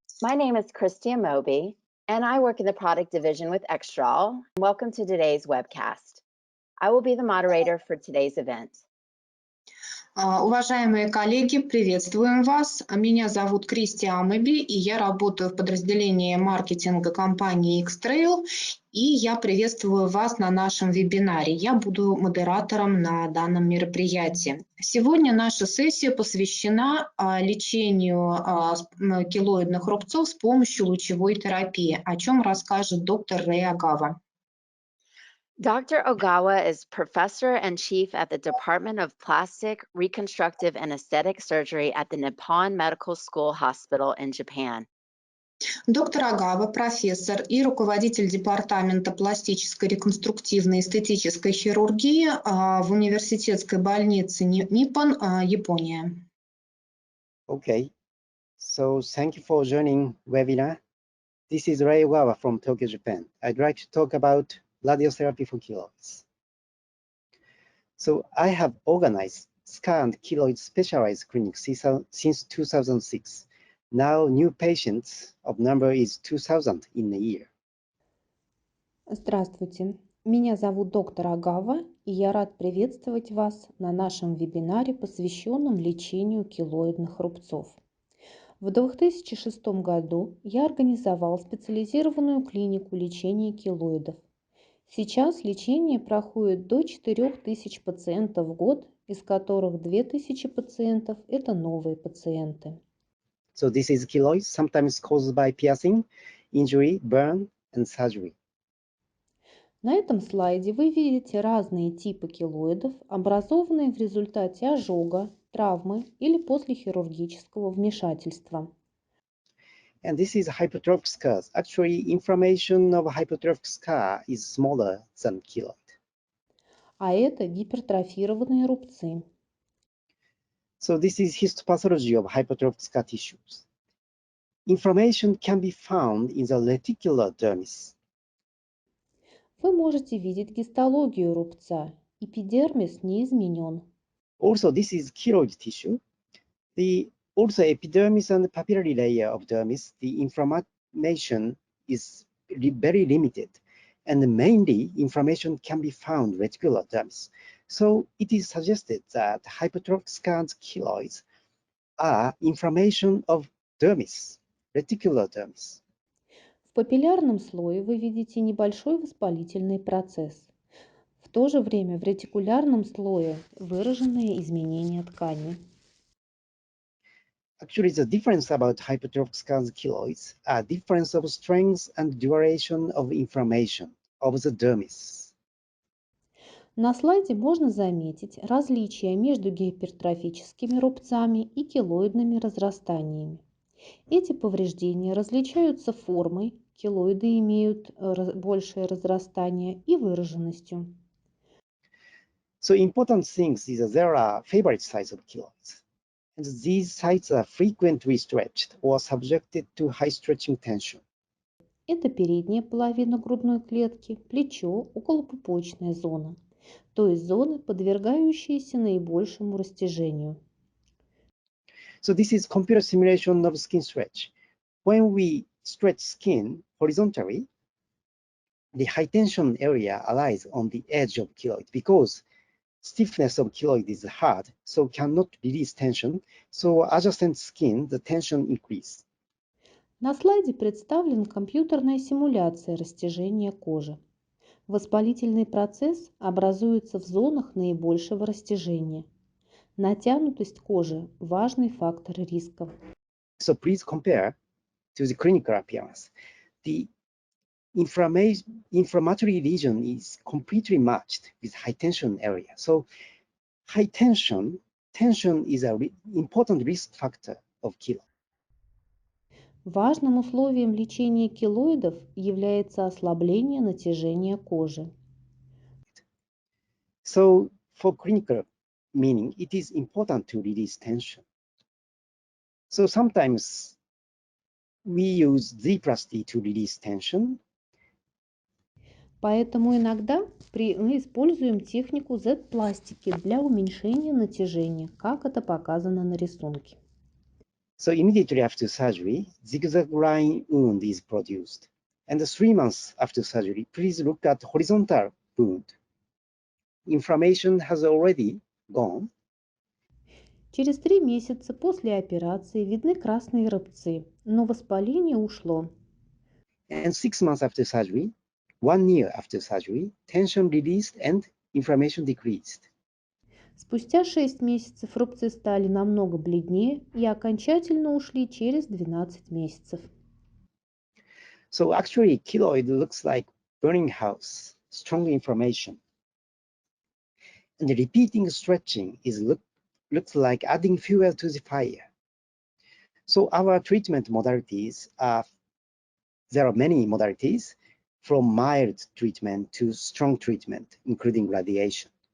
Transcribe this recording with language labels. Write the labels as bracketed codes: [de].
[en] My name is Christian Moby, and I work in the product division with Extrol. Welcome to today's webcast. I will be the moderator for today's event. [ru] Уважаемые коллеги, приветствуем вас. Меня зовут Кристиан Мэби, и я работаю в подразделении маркетинга компании X-Trail, и я приветствую вас на нашем вебинаре. Я буду модератором на данном мероприятии. Сегодня наша сессия посвящена лечению келоидных рубцов с помощью лучевой терапии, о чем расскажет доктор Рей Огава. [en] Dr. Ogawa is professor and chief at the Department of Plastic, Reconstructive, and Aesthetic Surgery at the Nippon Medical School Hospital in Japan. [ru] Доктор Огава, профессор и руководитель департамента пластической, реконструктивной, эстетической хирургии в университетской больнице Ниппон, Япония. [en] Okay, so thank you for joining webinar. This is Rei Ogava from Tokyo, Japan. I'd like to talk about radiotherapy for keloids. So I have organized SCA and keloid specialized clinics since 2006. Now new patients of number is 2000 in a year. [ru] Здравствуйте, меня зовут доктор Огава, и я рад приветствовать вас на нашем вебинаре, посвященном лечению келоидных рубцов. В 2006 году я организовал специализированную клинику лечения келоидов. Сейчас лечение проходит до 4000 пациентов в год, из которых 2000 пациентов – это новые пациенты. [en] So this is keloids, sometimes caused by piercing, injury, burn, and surgery. [ru] На этом слайде вы видите разные типы келоидов, образованные в результате ожога, травмы или после хирургического вмешательства. [en] And this is hypertrophic scars. Actually, inflammation of hypertrophic scar is smaller than keloid. [ru] А это гипертрофированные рубцы. [en] So this is histopathology of hypertrophic scar tissues. Inflammation can be found in the reticular dermis. [ru] Вы можете видеть гистологию рубца. Эпидермис не изменен. [en] Also, this is keloid tissue. The also epidermis and papillary layer of dermis, the inflammation is very limited, and mainly inflammation can be found reticular dermis. So it is suggested that hypertrophic scars keloids are inflammation of dermis, reticular dermis. [ru] В папиллярном слое вы видите небольшой воспалительный процесс. В то же время в ретикулярном слое выраженные изменения ткани. [en] Actually, the difference about hypertrophic scars keloids are difference of strength and duration of inflammation of the dermis. [ru] На слайде можно заметить различия между гипертрофическими рубцами и келоидными разрастаниями. Эти повреждения различаются формой, келоиды имеют большее разрастание и выраженностью. [en] So important things is that there are favorite sites of keloids. And these sites are frequently stretched or subjected to high stretching tension. [ru] Это передняя половина грудной клетки, плечо, околопупочная зона, то есть зоны, подвергающиеся наибольшему растяжению. [en] So this is computer simulation of skin stretch. When we stretch skin horizontally, the high tension area lies on the edge of keloid because stiffness of keloid is hard, so cannot release tension. So adjacent skin, the tension increase. [ru] На слайде представлена компьютерная симуляция растяжения кожи. Воспалительный процесс образуется в зонах наибольшего растяжения. Натянутость кожи – важный фактор риска. [en] So please compare to the clinical appearance. The inflammatory region is completely matched with high tension area. So high tension is an important risk factor of keloid. [ru] Важным условием лечения келоидов является ослабление натяжения кожи. [en] So for clinical meaning, it is important to release tension. So sometimes we use Z+D to release tension. [ru] Поэтому иногда мы используем технику Z-пластики для уменьшения натяжения, как это показано на рисунке. [en] So immediately after surgery, zigzag line wound is produced. And 3 months after surgery, please look at horizontal wound. Inflammation has already gone. [ru] Через 3 месяца после операции видны красные рубцы, но воспаление ушло. [en] And 6 months after surgery, 1 year after surgery, tension released and inflammation decreased. [ru] Спустя 6 месяцев рубцы стали намного бледнее и окончательно ушли через 12 месяцев. [en] So actually, keloid looks like burning house, strong inflammation. And repeating stretching looks like adding fuel to the fire. So our treatment modalities there are many modalities, from mild treatment to strong treatment, including radiation.